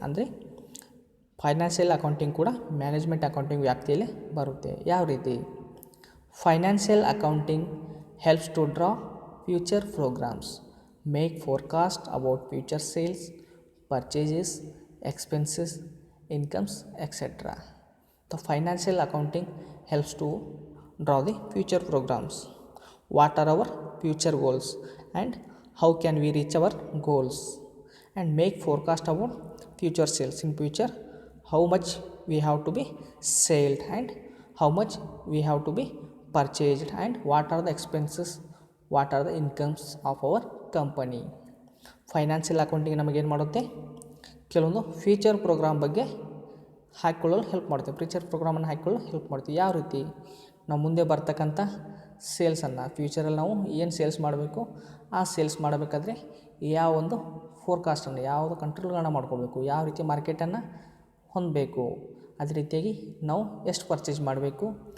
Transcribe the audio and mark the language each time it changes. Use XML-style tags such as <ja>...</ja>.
<kn>ಅಂದರೆ financial accounting ಕೂಡ management accounting ವ್ಯಾಪ್ತಿಯಲ್ಲಿ ಬರುತ್ತೆ. ಯಾವ ರೀತಿ?</kn> <en>Financial accounting helps to draw future programs, make forecast about future sales, purchases, expenses, incomes, etc. The financial accounting helps to draw the future programs. What are our future goals and how can we reach our goals, and make forecast about future sales. In future, how much we have to be sold and how much we have to be purchased, and what are the expenses, what are the incomes of our company.</en> <kn>Financial accounting ನಮಗೇನು ಮಾಡುತ್ತೆ, ಕೆಲವೊಂದು future program ಬಗ್ಗೆ ಹಾಕ್ಕೊಳ್ಳಲು help ಮಾಡ್ತೀವಿ, future ಪ್ರೋಗ್ರಾಮನ್ನು ಹಾಕ್ಕೊಳ್ಳಲು help ಮಾಡ್ತೀವಿ. ಯಾವ ರೀತಿ? ನಾವು ಮುಂದೆ ಬರ್ತಕ್ಕಂಥ ಸೇಲ್ಸನ್ನು, ಫ್ಯೂಚರಲ್ಲಿ ನಾವು ಏನು ಸೇಲ್ಸ್ ಮಾಡಬೇಕು, ಆ ಸೇಲ್ಸ್ ಮಾಡಬೇಕಾದ್ರೆ ಯಾವ ಒಂದು ಫೋರ್ಕಾಸ್ಟನ್ನು, ಯಾವುದು ಕಂಟ್ರೋಲ್ಗಳನ್ನ ಮಾಡ್ಕೊಳ್ಬೇಕು, ಯಾವ ರೀತಿ ಮಾರ್ಕೆಟನ್ನು ಹೊಂದಬೇಕು, ಅದೇ ರೀತಿಯಾಗಿ ನಾವು ಎಷ್ಟು ಪರ್ಚೇಸ್ ಮಾಡಬೇಕು,</kn>